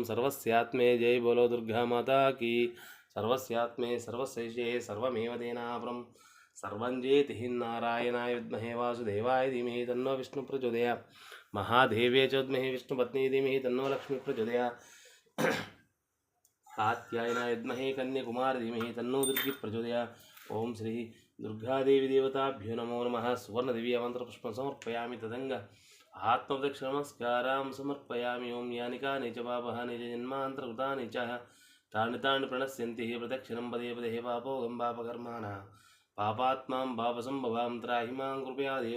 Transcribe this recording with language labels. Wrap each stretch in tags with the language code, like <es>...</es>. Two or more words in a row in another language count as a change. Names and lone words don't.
<hi>సర్వస్యాత్మే जय बोलो दुर्गा माता की.</hi> <sa>సర్వస్యాత్మే సర్వశైషే సర్వమేవ తేనాపరం. సర్వం జేతి నారాయణాయ విద్మహే వాసుదేవాయ ధీమహి తన్నో విష్ణు ప్రచోదయాత్. మహాదేవ్యే చ విద్మహే విష్ణుపత్ని ధీమహి తన్నో లక్ష్మీ ప్రచోదయాత్. कात्यायनाय विद्महे कन्याकुमारी धीमहि तन्नो दुर्गी प्रचोदयात्। ओम श्री दुर्गादेवी देवताभ्यो नमो नमः। सुवर्णदिव्यमन्त्रपुष्पं समर्पयामि। तदङ्ग आत्मप्रदक्षिणमस्कारां समर्पयामि। ओम यानि कानि च पापानि च जन्मान्तरकृतानि च तानि तानि प्रणश्यन्ति प्रदक्षिणं पदे पदे पापोगं पापकर्माणः पापात्मां पापसम्भवां त्राहि मां कृपया देव।</sa>